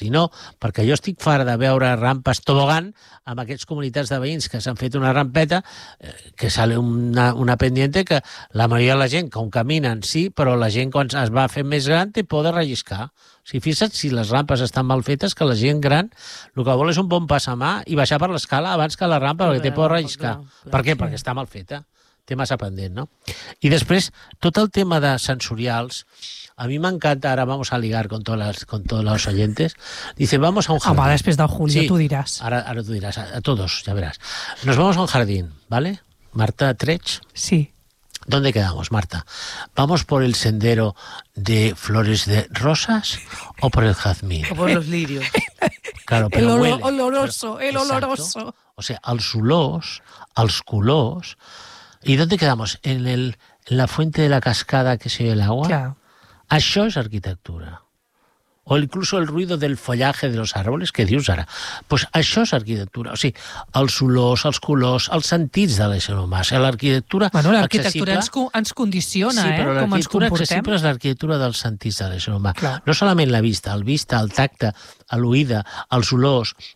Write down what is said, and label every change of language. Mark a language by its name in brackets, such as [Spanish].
[Catalan] I no, perquè jo estic fart de veure rampes tobogan amb aquests comunitats de veïns que s'han fet una rampeta, [Spanish] que sale una pendiente [Catalan] que la majoria de la gent, com caminen, sí, però la gent quan es va fer més gran té por de relliscar. O sigui, fixa't si les rampes estan mal fetes, que la gent gran el que vol és un bon pas a mà i baixar per l'escala abans que la rampa, perquè té por de relliscar. Per què? Sí. Perquè està mal feta. Té massa pendent, no? I després, tot el tema de sensorials, a mi m'encanta, [Spanish] ara vamos a ligar con todos los oyentes, dice, vamos a un jardín. [Catalan] Home, després del Julio, sí, tu diràs. Ara tu diràs, [Spanish] a todos, [Catalan] ja veràs. [Spanish] Nos vamos a un jardín, ¿vale? Marta Trech. Sí. ¿Dónde quedamos, Marta? ¿Vamos por el sendero de flores de rosas o por el jazmín? O por los lirios. Claro, pero el huele. Oloroso, pero, el oloroso. Exacto. O sea, [Catalan] els olors, els colors... [Spanish] ¿Y dónde quedamos? En la fuente de la cascada que se oye el agua. Claro. [Catalan] Això és arquitectura. [Spanish] O incluso el ruido del follaje de los árboles, [Catalan] que dius ara. Pues això és arquitectura. O sigui, els olors, els colors, els sentits de l'ésser humà. O sigui, l'arquitectura... Bueno, l'arquitectura ens condiciona, sí, però com ens comportem. Accessible és l'arquitectura dels sentits de l'ésser humà. Clar. No solament la vista, el vista, el tacte, l'oïda, els olors...